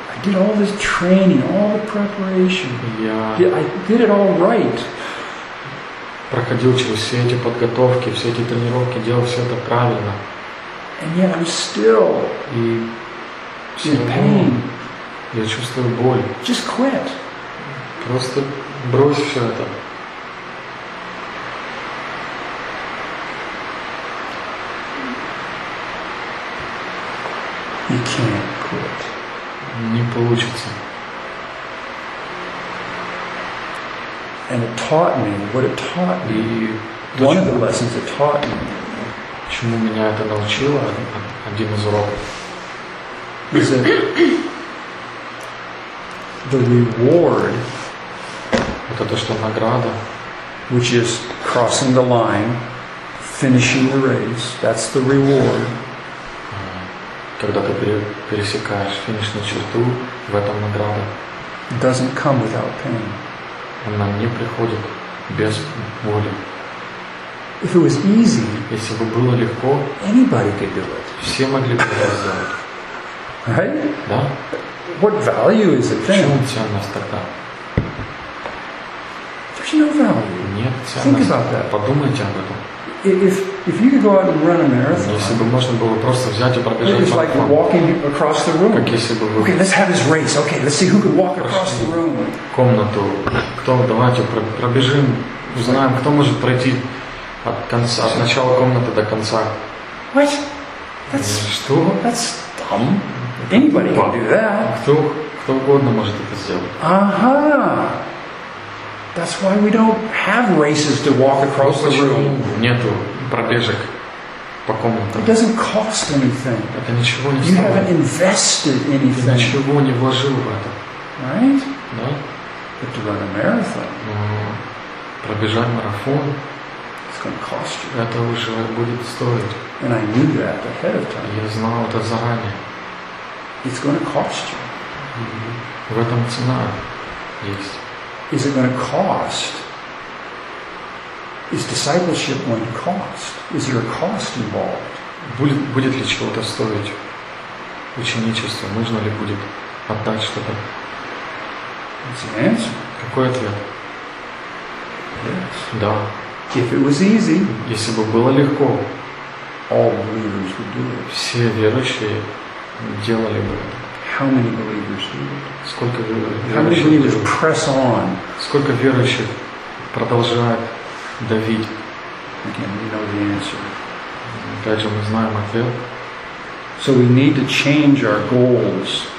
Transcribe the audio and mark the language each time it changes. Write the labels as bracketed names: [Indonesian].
[English] I did all this training, all the preparation. [Russian] Я. [English] I did it all right. [Russian] Проходил через все эти подготовки, все эти тренировки, делал все это правильно. [English] And yet I'm still in pain. [Russian] Я чувствую боль. [English] Just quit. [Russian] Просто брось все это. [English] You can't quit. [Russian] Не получится. [English] And it taught me what it taught me. One of the lessons it taught me. [Russian] Чему меня это научило? Один из уроков. [English] Is that the reward? [Russian] Это то, что награда. [English] Which is crossing the line, finishing the race. That's the reward. [Russian] Когда ты пересекаешь финишную черту, в этом награда. [English] It doesn't come without pain. [Russian] Она не приходит без боли. [English] If it was easy, [Russian] если бы было легко, [English] anybody could do it. [Russian] Все могли бы это сделать. [English] Right? [Russian] Да. [English] What value is it then? [Russian] В чем ценность тогда? [English] There's no value. [Russian] Нет ценности. [English] Think about that. [Russian] Подумайте об этом. [English] If you could go out and run a marathon, [Russian] если бы можно было просто взять и пробежать марафон, [English] it is like walking across the room. [Russian] Как если бы вы... [English] Okay, let's have this race. Okay, let's see who can walk across the room. [Russian] Комнату. Кто, давайте пробежим, узнаем, кто может пройти от конца, от начала комнаты до конца. [English] What? That's, [Russian] что? [English] That's dumb. Anybody can do that. [Russian] Кто, кто угодно может это сделать. Ага. [English] That's why we don't have races to walk across the room. [Russian] Нету пробежек по комнатам. [English] It doesn't cost anything. [Russian] Это ничего не стоит. [English] You haven't invested anything. [Russian] Ты ничего не вложил в это. [English] Right? [Russian] Да. [English] But to run a marathon. [Russian] Но пробежать марафон. [English] It's going to cost you. [Russian] Это уже будет стоить. [English] And I knew that ahead of time. [Russian] Я знал это заранее. [English] It's going to cost you. [Russian] В этом цена есть. [English] Is it going to cost? Is discipleship going to cost? Is there a cost involved? [Russian] Будет ли чего-то стоить ученичество? Нужно ли будет отдать что-то? [English] What's the answer? [Russian] Какой ответ? [English] Yes. [Russian] Да. [English] If it was easy. [Russian] Если бы было легко. [English] All believers would do it. [Russian] Все верующие делали бы это. [English] How many believers do it? [Russian] Сколько верующих? [English] How many believers press on? [Russian] Сколько верующих продолжает давить? [English] Again, we know the answer. [Russian] Опять же, мы знаем ответ. [English] So we need to change our goals.